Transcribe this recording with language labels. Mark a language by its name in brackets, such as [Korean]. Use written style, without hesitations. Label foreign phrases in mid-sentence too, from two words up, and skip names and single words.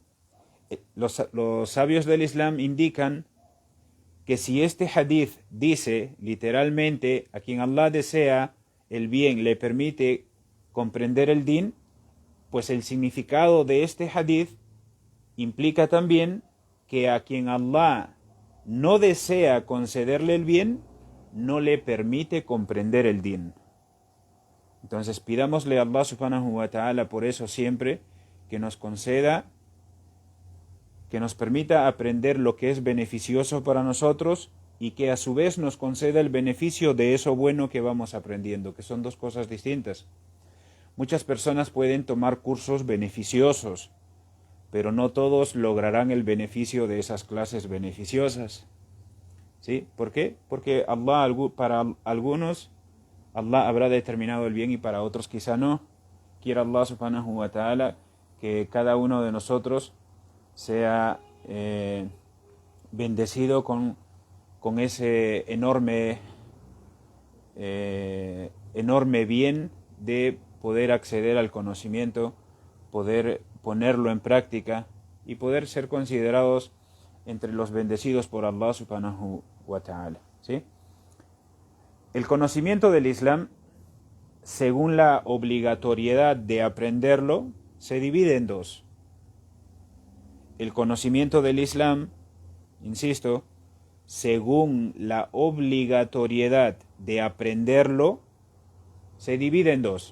[Spanish] Los sabios del Islam indican que si este hadith dice literalmente a quien Allah desea el bien le permite comprender el din, pues el significado de este hadith implica también que a quien Allah no desea concederle el bien, no le permite comprender el din. Entonces pidámosle a Allah [Arabic] سبحانه وتعالى [Spanish] por eso siempre que nos conceda, que nos permita aprender lo que es beneficioso para nosotros y que a su vez nos conceda el beneficio de eso bueno que vamos aprendiendo, que son dos cosas distintas. Muchas personas pueden tomar cursos beneficiosos, pero no todos lograrán el beneficio de esas clases beneficiosas. ¿Sí? ¿Por qué? Porque Allah, para algunos, Allah habrá determinado el bien y para otros quizá no. Quiera Allah [Arabic] سبحانه وتعالى [Spanish] que cada uno de nosotros sea bendecido con ese enorme bien de poder acceder al conocimiento, poder ponerlo en práctica y poder ser considerados entre los bendecidos por Allah [Arabic] سبحانه وتعالى. [Spanish] ¿Sí? El conocimiento del Islam, según la obligatoriedad de aprenderlo, se divide en dos. El conocimiento del Islam, insisto, según la obligatoriedad de aprenderlo, se divide en dos.